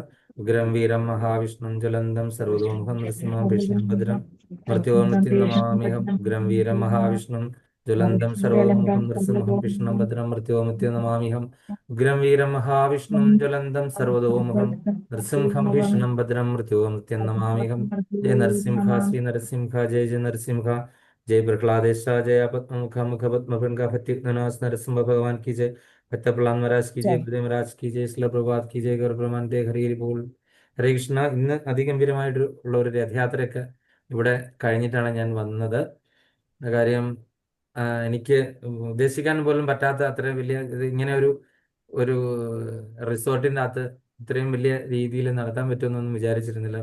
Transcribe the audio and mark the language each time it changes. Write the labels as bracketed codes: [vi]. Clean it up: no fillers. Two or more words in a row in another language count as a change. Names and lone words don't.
[sa] ഉഗ്രം വീരം മഹാവിഷ്ണു ജ്വലന്തം സർവതോമുഖം നൃസിംഹം ഭീഷണം ഭദ്രം മൃത്യോർമൃത്യം നമാമ്യഹം. ഉഗ്രം വീരം മഹാവിഷ്ണു ജ്വലന്തം സർവതോമുഖം നൃസിംഹം ഭീഷണം ഭദ്രം മൃത്യോർമൃത്യം നമാമ്യഹം. ഉഗ്രം വീരം മഹാവിഷ്ണു ജ്വലന്തം സർവതോമുഖം നൃസിംഹം ഭീഷണം ഭദ്രം മൃത്യോർമൃത്യം നമാമ്യഹം. ജയ നരസിംഹ ശ്രീ നരസിംഹ. ജയ ജയ നരസിംഹ. [hi] जय प्रहलादेश, जय पद्ममुख मुख पद्मभृंगा भक्तिनाथ नरसिंह भगवान की जय। भक्त प्रहलाद महाराज की जय। गुरुदेव महाराज की जय। श्रील प्रभात की जय. [ml] ഗൗരപ്രമാനത്തെ [bn] হরি হরি বোল. [ml] ഹരേ കൃഷ്ണ. ഇന്ന് അതിഗംഭീരമായിട്ടുള്ള ഒരു രഥയാത്രയൊക്കെ ഇവിടെ കഴിഞ്ഞിട്ടാണ് ഞാൻ വന്നത്. കാര്യം എനിക്ക് ഉദ്ദേശിക്കാൻ പോലും പറ്റാത്ത അത്രയും വലിയ ഇങ്ങനെ ഒരു റിസോർട്ടിൻ്റെ അകത്ത് ഇത്രയും വലിയ രീതിയിൽ നടത്താൻ പറ്റുമെന്നൊന്നും വിചാരിച്ചിരുന്നില്ല.